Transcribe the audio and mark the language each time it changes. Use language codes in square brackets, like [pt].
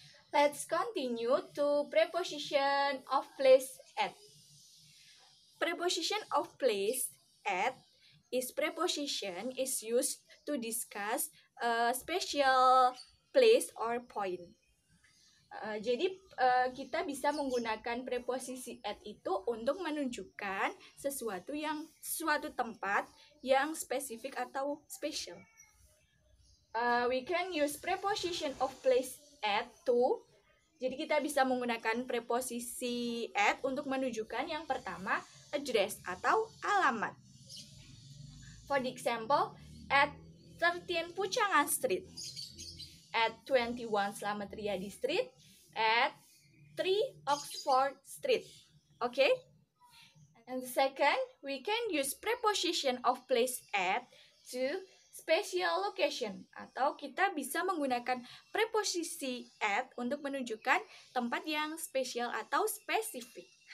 [en] Let's continue to preposition of place at. Preposition of place at is preposition is used to discuss a special place or point. [id] Jadi kita bisa menggunakan preposisi at itu untuk menunjukkan suatu tempat yang spesifik atau spesial. [en] We can use preposition of place at to. [id] Jadi kita bisa menggunakan preposisi at untuk menunjukkan yang pertama address atau alamat. [en] For the example, at 13 Pucangan Street, at 21 Slamet Riyadi Street, at 3 Oxford Street. Okay? And second, we can use preposition of place at to special location, [id] atau kita bisa menggunakan preposisi at untuk menunjukkan tempat yang spesial atau spesifik.